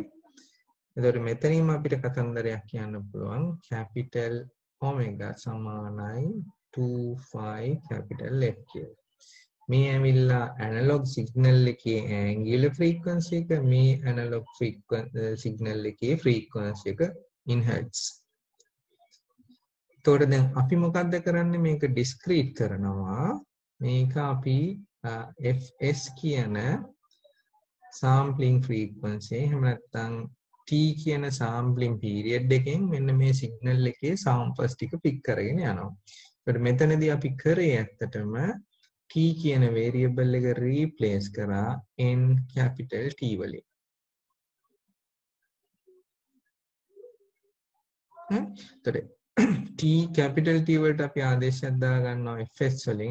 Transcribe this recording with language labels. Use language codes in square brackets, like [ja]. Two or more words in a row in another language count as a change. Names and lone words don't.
[si] එතකොට මෙතනින්ම අපිට කතන්දරයක් කියන්න පුළුවන් [en] capital omega [si] සමානයි 2 [en] capital F [si] කියලා. මේ ඇවිල්ලා [en] analog signal [si] එකේ [en] angular frequency [si] එක මේ [en] analog signal [si] එකේ frequency එක [en] in hertz. [si] එතකොට දැන් අපි මොකද්ද කරන්නේ මේක discrete කරනවා. මේක අපි fs කියන [en] sampling frequency [si] එහෙම නැත්නම් t කියන [en] sampling period [si] එකෙන් මෙන්න මේ signal එකේ samples ටික pick කරගෙන යනවා. එතකොට මෙතනදී අපි කරේ ඇත්තටම t කියන variable එක replace කරා [en] n capital T [si] වලින්. එතකොට [en] t capital T [si] වලට අපි ආදේශයක් දා ගන්නවා fs වලින්.